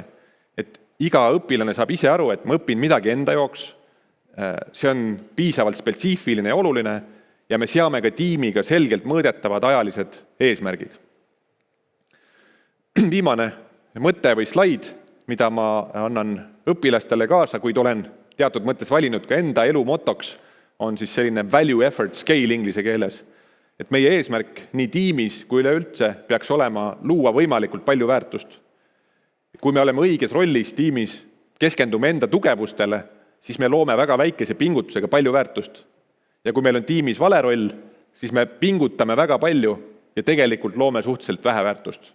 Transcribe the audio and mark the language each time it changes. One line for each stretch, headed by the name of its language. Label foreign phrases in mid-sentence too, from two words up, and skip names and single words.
Estonian: Et iga õpilane saab ise aru, et ma õpin midagi enda jooks, see on piisavalt spetsiifiline ja oluline ja me seame ka tiimiga selgelt mõõdetavad ajalised eesmärgid. Viimane mõte või slaid, mida ma annan õpilastele kaasa, kuid olen teatud mõttes valinud ka enda elu motoks, on siis selline
English: value effort scale
Estonian: inglise keeles. Et meie eesmärk nii tiimis kui üleüldse peaks olema luua võimalikult palju väärtust. Kui me oleme õiges rollis tiimis, keskendume enda tugevustele, siis me loome väga väikese pingutusega palju väärtust. Ja kui meil on tiimis vale roll, siis me pingutame väga palju ja tegelikult loome suhteliselt vähe väärtust.